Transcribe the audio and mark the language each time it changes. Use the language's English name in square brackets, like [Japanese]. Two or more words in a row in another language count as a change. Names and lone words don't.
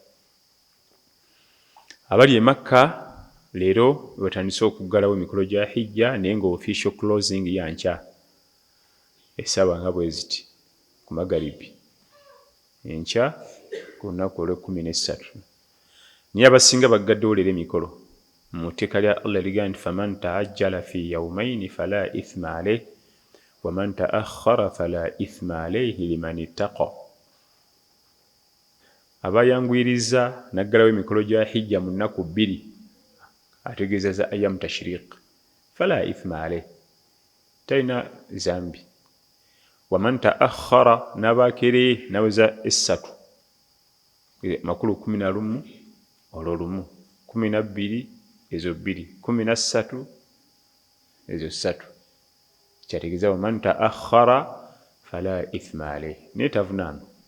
[Ganda] Abali e Makka leero batandise okuggalawo emikolo gya hijja, naye nga [English] official closing [Ganda] ya nkya essaawa nga bwe ziti ku magharibi enkya ku lunaku olw'13. Naye abasinga baggaddewo leero emikolo mu tteeka lya Allah liga nti [Arabic] فمن تعجل في يومين فلا إثم عليه ومن تأخر فلا إثم عليه لمن اتقى. [Ganda] Abayanguyiriza naggalawo emikolo gya hijja mu nnaku 2 ategeeza za [Arabic] أيام التشريق فلا إثم عليه, [Ganda] talina zambi. [Arabic] ومن تأخر [Ganda] n'abakereye naweza 3 makulu 11 olwo lumu, 12 ezo 2, 13 ezo 3, kyategeeza [Arabic] ومن تأخر فلا إثم عليه, [Ganda] naye tavunaanwa.